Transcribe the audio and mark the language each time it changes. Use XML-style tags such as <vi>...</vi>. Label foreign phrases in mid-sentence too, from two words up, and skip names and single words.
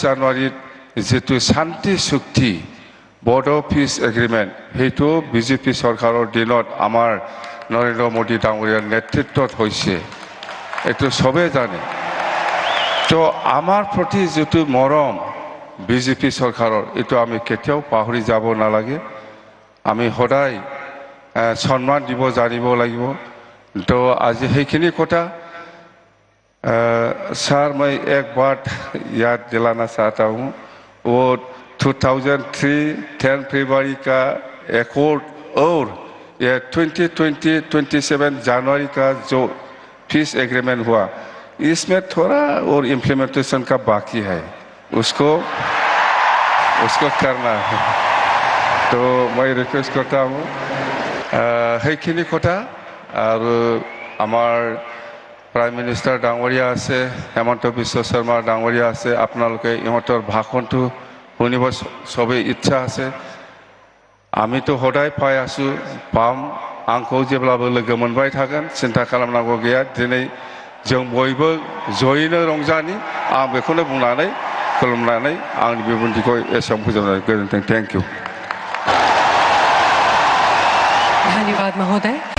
<as>জানুৱাৰীত যেটো শান্তি চুক্তি বড়ো</as> <en>peace agreement</en> <as>হেতু বিজেপি চৰকাৰৰ দিনত আমাৰ নৰেন্দ্ৰ মোদী ডাঙৰীয়াৰ নেতৃত্বত হৈছে এটো সবে জানে তো আমাৰ প্ৰতি যেটো মৰম বিজেপি চৰকাৰৰ এটো আমি কেতিয়াও পাহৰি যাব নালাগে আমি সদায় সম্মান দিব জানিব লাগিব তো আজি হেখিনি কথা</as> <hi>सर मैं एक बात याद दिलाना चाहता हूँ वो 2003 10 फरवरी का एकॉर्ड और ये 2027 जनवरी का जो</hi> <en>peace agreement</en> <hi>हुआ इसमें थोड़ा और इम्प्लीमेंटेशन का बाकी है उसको करना है</hi> <as>তো মই ৰিকুৱেষ্ট কৰতা হওঁ সেইখিনি কথা আৰু আমাৰ</as> <en>prime minister</en> <as>ডাঙৰীয়া আছে হেমন্ত বিশ্ব শৰ্মা ডাঙৰীয়া আছে আপোনালোকে ইহঁতৰ ভাষণটো শুনিব চবেই ইচ্ছা আছে আমিতো সদায় পাই আছোঁ পাম</as> <brx>आंखौ जेब्लाबो लोगो मोनबाय थागोन सिन्था खालामनांगौ गैया दिनै जों बयबो जयैनो रंजानि आं बेखौनो बुंनानै खुलुमनानै आंनि बिबुंथिखौ एसेयावनो फोजोबनाय गोजोन्थों</brx> <en>thank you</en> <hi>धन्यवाद महोदय</hi>